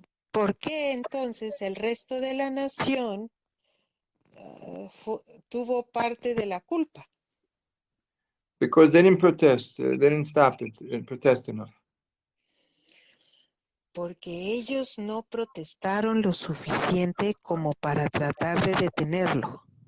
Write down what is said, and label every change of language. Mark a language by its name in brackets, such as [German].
[Spanish] ¿Por qué entonces el resto de la nación tuvo parte de la culpa? [English] Because they didn't protest, they didn't stop it and protest enough. [Spanish] Porque ellos no protestaron lo suficiente como para tratar de detenerlo.